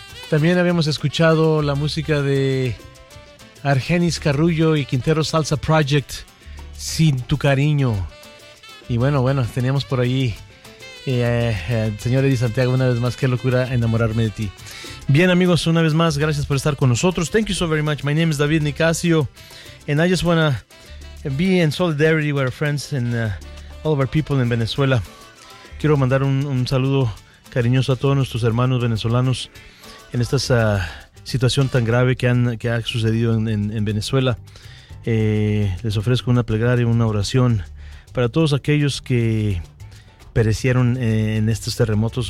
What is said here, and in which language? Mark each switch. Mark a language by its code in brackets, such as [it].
[es] También habíamos escuchado la música de Argenis Carrullo y Quintero Salsa Project, Sin Tu Cariño. Y bueno, teníamos por ahí el señor Eddie Santiago, una vez más, qué locura enamorarme de ti. Bien, amigos, una vez más, gracias por estar con nosotros. [en] Thank you so very much. My name is David Nicasio, and I just want to be in solidarity with our friends and all of our people in Venezuela. [es] Quiero mandar un saludo cariñoso a todos nuestros hermanos venezolanos en esta situación tan grave que ha sucedido en Venezuela. Les ofrezco una plegaria, una oración para todos aquellos que perecieron en estos terremotos.